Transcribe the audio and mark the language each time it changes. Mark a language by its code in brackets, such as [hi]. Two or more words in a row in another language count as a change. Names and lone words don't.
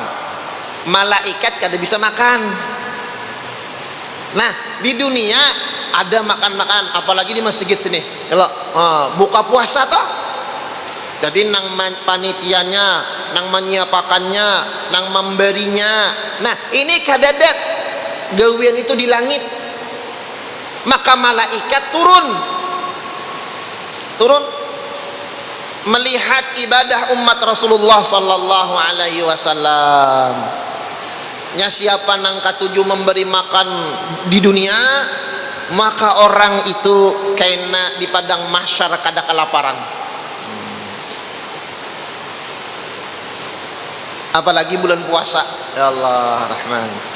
[bjn] Malaikat kada bisa makan. Nah di dunia ada makan-makan, apalagi di masjid sini kalau buka puasa toh, jadi nang panitianya, nang menyiapakannya, nang memberinya. Nah ini kadadat gawian itu di langit, maka malaikat turun melihat ibadah umat Rasulullah [ar] صلى الله عليه وسلم. [bjn] Nya siapa nang katuju memberi makan di dunia, maka orang itu kena di padang mahsyar kada kelaparan. Apalagi bulan puasa, [ar] يا الله [bjn] Rahman.